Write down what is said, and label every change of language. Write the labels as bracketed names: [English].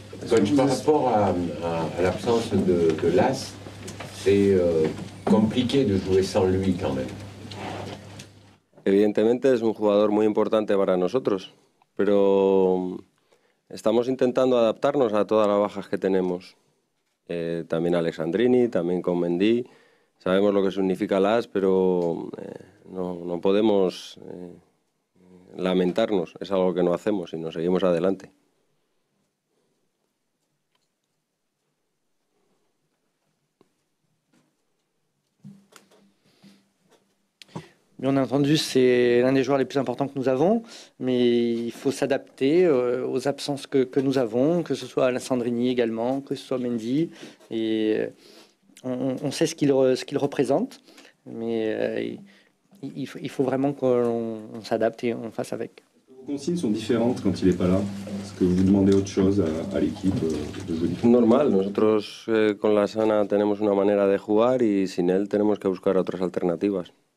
[French] Donc, par rapport à l'absence de Las, c'est compliqué de jouer sans lui quand même. [Spanish] Evidentemente es un jugador muy importante para nosotros, pero estamos intentando adaptarnos a todas las bajas que tenemos. También Alessandrini, también con Mendy. Sabemos lo que significa Las, pero no podemos lamentarnos. Es algo que no hacemos y nos seguimos adelante. [French] Bien entendu, c'est l'un des joueurs les plus importants que nous avons, mais il faut s'adapter aux absences que nous avons, que ce soit Alessandrini également, que ce soit Mendy. Et on sait ce qu'il représente, mais il faut vraiment qu'on s'adapte et on fasse avec. Vos consignes sont différentes quand il n'est pas là. Est-ce que vous demandez autre chose à l'équipe de jouer différemment? [Spanish] Normal, nosotros con Lassana tenemos una manera de jugar y sin él tenemos que buscar otras alternativas.